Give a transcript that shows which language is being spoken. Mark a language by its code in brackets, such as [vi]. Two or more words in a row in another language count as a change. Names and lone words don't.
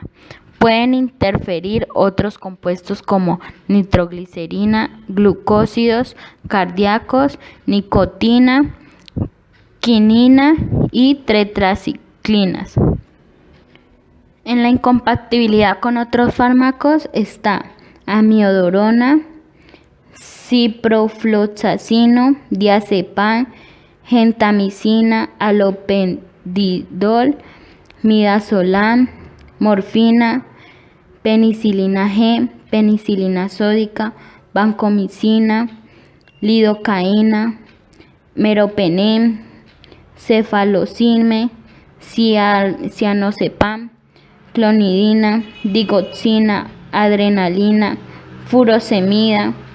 [es] Pueden interferir otros compuestos como nitroglicerina, glucósidos cardíacos, nicotina, quinina y tetraciclinas. En la incompatibilidad con otros fármacos está amiodarona, ciprofloxacino, diazepam, gentamicina, halopendidol, midazolam, morfina, penicilina G, penicilina sódica, vancomicina, lidocaína, meropenem, cefalozime, cianozepam, clonidina, digoxina, adrenalina, furosemida,